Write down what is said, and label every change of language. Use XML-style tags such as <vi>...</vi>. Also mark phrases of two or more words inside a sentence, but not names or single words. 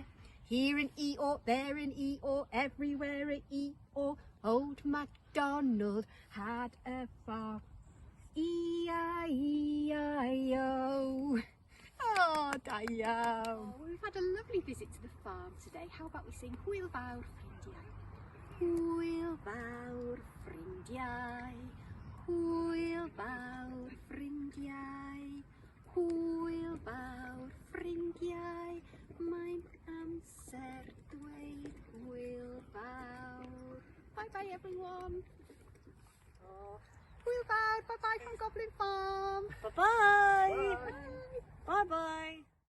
<en>Here an E-O, there an E-O, everywhere an E-O. Old MacDonald had a farm, E-I-E-I-O.</en> <cy>Oh, da iawn.</cy> <en>Oh, we've had a lovely visit to the farm today. How about we sing Hwyl Fawr Ffrindiau?</en> <cy>Hwyl Fawr Ffrindiau, Hwyl Fawr Ffrindiau, Hwyl Fawr Ffrindiau. Mae'n amser dweud hwyl fawr.</cy> <en>Bye bye everyone.</en> <cy>Oh, hwyl fawr,</cy> <en>bye bye from Goblin Farm. Bye-bye. Bye-bye.</en>